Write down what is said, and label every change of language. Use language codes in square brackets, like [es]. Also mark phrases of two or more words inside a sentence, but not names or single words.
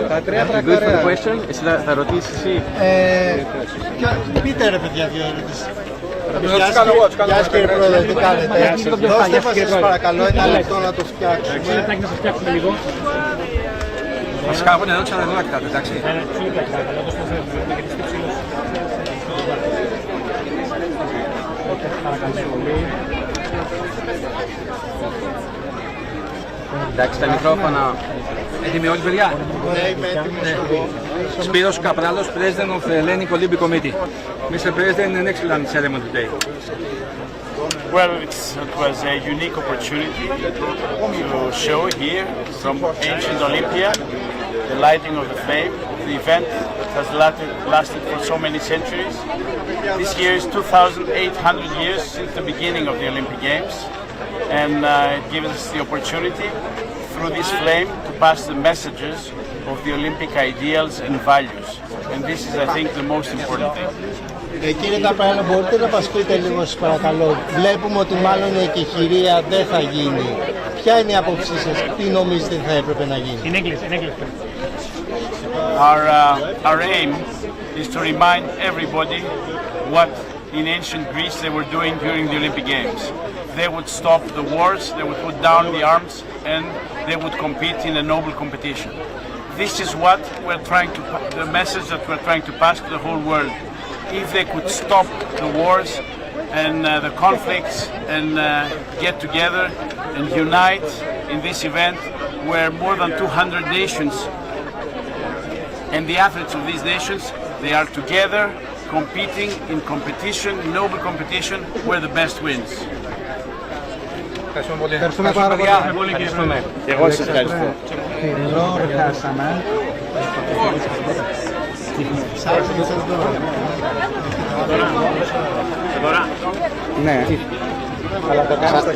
[en] Good for the question. [el] Εσύ θα ρωτήσεις εσύ. Πείτε ρε παιδιά δύο ερωτήσεις. Γεια σας κύριε Πρόεδρε, τι κάνετε? Δώστε μας σας παρακαλώ ένα λεπτό να το φτιάξουμε. Να σας φτιάξουμε λίγο. Βασικά από εδώ ξαναδώ να κοιτάτε, εντάξει. Εντάξει, τα μικρόφωνα. Έτοιμοι όλοι, παιδιά? Ναι, είμαι έτοιμος. [en] Spiros Kapralos, President of the Hellenic Olympic Committee. Mr. President, the next land ceremony today. Well, it was a unique opportunity to show here from ancient Olympia the lighting of the flame. The event has lasted for so many centuries. This year is 2,800 years since the beginning of the Olympic Games, and it gives us the opportunity through this flame to pass the messages of the Olympic ideals and values. And this is, I think, the most important thing. [el] Κύριε Καπράλο, μπορείτε να μας πείτε λίγο σας παρακαλώ? Βλέπουμε ότι μάλλον η εκεχηρία δεν θα γίνει. Ποια είναι η άποψή σας? Τι νομίζετε θα έπρεπε να γίνει? [en] In English. Our aim is to remind everybody what in ancient Greece they were doing during the Olympic Games. They would stop the wars, they would put down the arms, and they would compete in a noble competition. This is what the message that we're trying to pass to the whole world. If they could stop the wars and the conflicts and get together and unite in this event where more than 200 nations and the athletes of these nations, they are together competing in competition, noble competition, where the best wins. [el] Ευχαριστούμε πάρα πολύ. Και εγώ σας ευχαριστώ. Ναι. Αλλά το κάνετε.